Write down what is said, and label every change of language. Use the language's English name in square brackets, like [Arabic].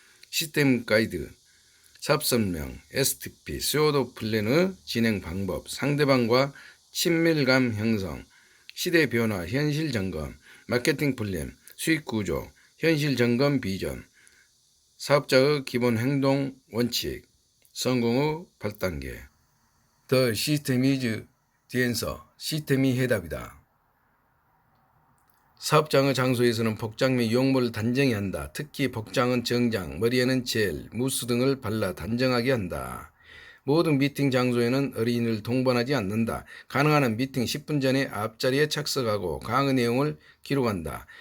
[Korean] 시스템 가이드, 사업 설명, STP, 스웨어도 플랜의 진행 방법, 상대방과 친밀감 형성, 시대 변화, 현실 점검, 마케팅 플랜, 수익 구조, 현실 점검 비전, 사업자의 기본 행동 원칙, 성공의 8단계. [English] The system is the answer. [Korean] 시스템이 해답이다. 사업장의 장소에서는 복장 및 용모를 단정히 한다. 특히 복장은 정장, 머리에는 젤, 무스 등을 발라 단정하게 한다. 모든 미팅 장소에는 어린이를 동반하지 않는다. 가능한 한 미팅 10분 전에 앞자리에 착석하고 강의 내용을 기록한다.